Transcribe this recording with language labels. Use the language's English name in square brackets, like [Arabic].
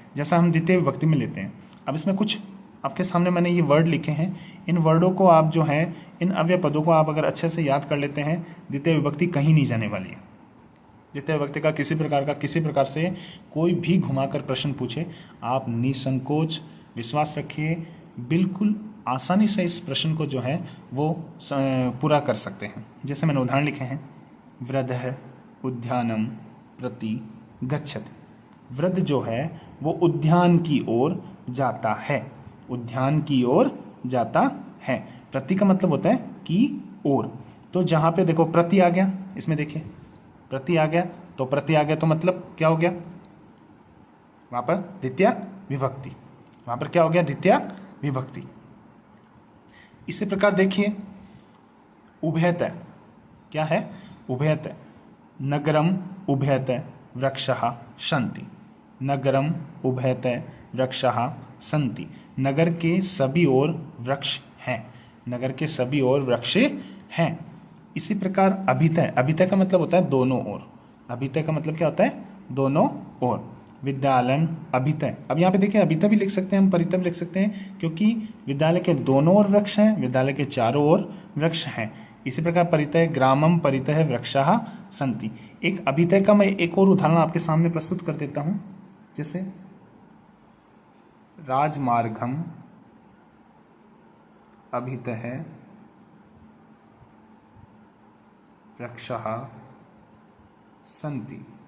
[Hindi] जैसा हम द्वितीय विभक्ति में लेते हैं। अब इसमें कुछ आपके सामने मैंने ये वर्ड लिखे हैं, इन वर्डों को आप जो हैं, इन अव्यय पदों को आप अगर अच्छे से याद कर लेते हैं, द्वितीय विभक्ति कहीं नहीं जाने वाली है। द्वितीय विभक्ति का किसी प्रकार से कोई भी घुमाकर प्रश्न पूछे, आप निसंकोच विश्वास रखिए, बिल्कुल आसानी से इस प्रश्न को जो है वो पूरा कर सकते हैं। जैसे मैंने उदाहरण लिखे हैं, [Sanskrit] वृद्धः उद्यानम प्रति गच्छति। [Hindi] वृद्ध जो है वो उद्यान की ओर जाता है, उद्यान की ओर जाता है। प्रति का मतलब होता है की ओर। तो जहाँ पे देखो प्रति आ गया, इसमें देखिए प्रति आ गया, तो प्रति आ गया तो मतलब क्या हो गया, वहाँ पर द्वितीय विभक्ति, वहाँ पर क्या हो गया, द्वितीय विभक्ति। इसी प्रकार देखिए उभयतः, क्या है, उभयतः। [Sanskrit] नगरम उभयतः वृक्षः सन्ति, नगरम उभयतः वृक्षः सन्ति। [Hindi] नगर के सभी ओर वृक्ष हैं, नगर के सभी ओर वृक्ष हैं। इसी प्रकार अभितः, अभितः का मतलब होता है दोनों ओर, अभितः का मतलब क्या होता है, दोनों ओर। विद्यालय अभितः, अब यहाँ पे देखिए अभितः भी लिख सकते हैं हम, परितः भी लिख सकते हैं, क्योंकि विद्यालय के दोनों ओर वृक्ष हैं, विद्यालय के चारों ओर वृक्ष हैं। इसी प्रकार परितः, [Sanskrit] ग्रामम परितः वृक्षाः सन्ति। [Hindi] एक अभितः का मैं एक और उदाहरण आपके सामने प्रस्तुत कर देता हूँ, जैसे [Sanskrit] राजमार्गम अभितः वृक्षाः सन्ति।